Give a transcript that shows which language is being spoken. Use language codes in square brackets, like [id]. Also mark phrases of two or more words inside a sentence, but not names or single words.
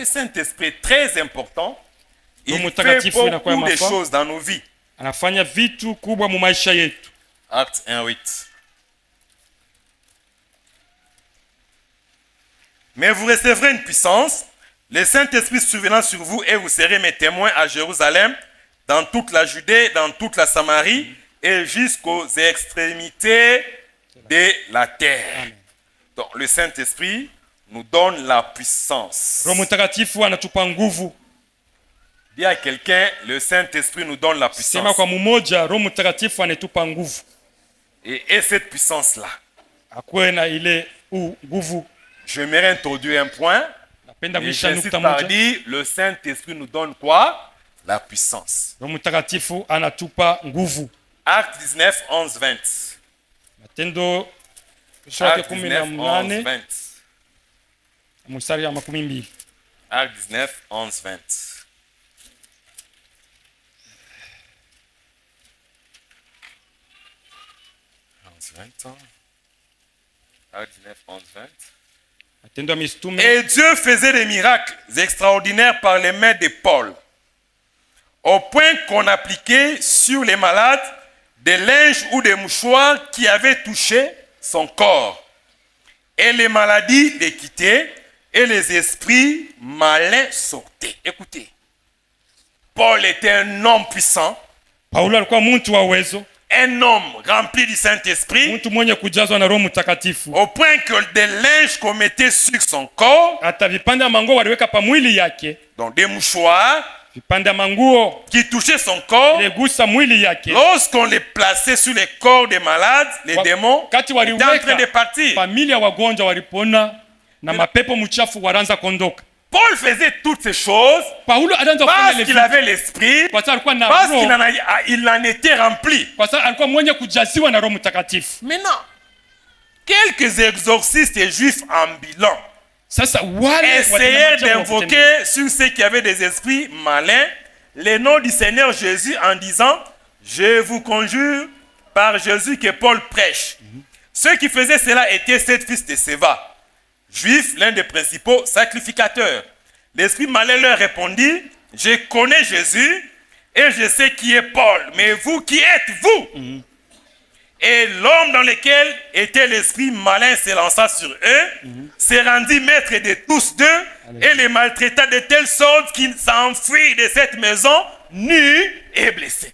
[fr] Le Saint-Esprit est très important. Il [sw] Roho [fr] fait [sw] Mtakatifu inakuwa [fr] beaucoup de [sw] mafaa. [fr] choses dans nos vies. [sw] Anafanya vitu kubwa mu maisha yetu. [fr] Acte 1:8. Mais vous recevrez une puissance, le Saint-Esprit survenant sur vous, et vous serez mes témoins à Jérusalem, dans toute la Judée, dans toute la Samarie, et jusqu'aux extrémités de la terre. Donc le Saint-Esprit nous donne la puissance. [sw] Roho Mtakatifu anatupa nguvu. [fr] Dis à quelqu'un, le Saint-Esprit nous donne la [sw] Sema [fr] puissance. [sw] kwa mmoja, Roho Mtakatifu anatupa nguvu. [fr] Et cette puissance-là, [sw] Akuwe na ile nguvu. [fr] j'aimerais introduire un point. [sw] Napenda [fr] Et [sw] kuisha [fr] j'insiste [sw] nukta [fr] par [sw] moja. [fr] dire, le Saint-Esprit nous donne quoi? La puissance. [sw] Roho Mtakatifu anatupa nguvu. [fr] Acte 19, 11, 20. [sw] Matendo sura ya [fr] Acte 19, 11, 18 20. [sw] mstari ya 12. [fr] Acte 19, 11, 20. Acte 19, 11, 20. [sw] Matendo ya Mitume. [fr] Et Dieu faisait des miracles extraordinaires par les mains de Paul, au point qu'on appliquait sur les malades des linges ou des mouchoirs qui avaient touché son corps. Et les maladies les quittaient et les esprits malins sortaient. Écoutez, Paul était un homme puissant, [sw] Paulo alikuwa mtu wa uwezo, [fr] un homme rempli du Saint-Esprit, [sw] mtu mwenye kujazwa na Roho Mtakatifu. [fr] au point que des linges qu'on mettait sur son corps, [sw] Hata vipande vya manguo waliweka pa mwili yake, [fr] donc des mouchoirs [sw] vipande vya manguo [fr] qui touchaient son corps, [sw] iligusa mwili yake. [fr] lorsqu'on les plaçait sur les corps des malades, les démons [sw] Wakati [fr] étaient en train de [sw] waliweka [fr] partir. [sw] familia wagonjwa walipona na mapepo mchafu wanaanza kuondoka. [fr] Paul faisait toutes ces choses [sw] Paulo alianza kufanya [fr] parce [sw] ile [fr] qu'il [sw] vitu [fr] avait l'esprit, [sw] kwa sababu alikuwa na [fr] parce [sw] roho, [fr] qu'il en était rempli. [sw] kwa sababu alikuwa mwenye kujaziwa na Roho Mtakatifu. [fr] Maintenant, quelques exorcistes juifs ambulants [sw] Sasa wale [fr] essayèrent [sw] watenda machafu wa kutembea. [fr] d'invoquer sur ceux qui avaient des esprits malins le nom du Seigneur Jésus en disant « Je vous conjure par Jésus que Paul prêche ». Ceux qui faisaient cela étaient 7 fils de Séva, juifs, l'un des principaux sacrificateurs. L'esprit malin leur répondit « Je connais Jésus et je sais qui est Paul, mais vous, qui êtes-vous » Et l'homme dans lequel était l'esprit malin se lança sur eux, se rendit maître de tous deux et les maltraita de telle sorte qu'ils s'enfuirent de cette maison nus et blessés.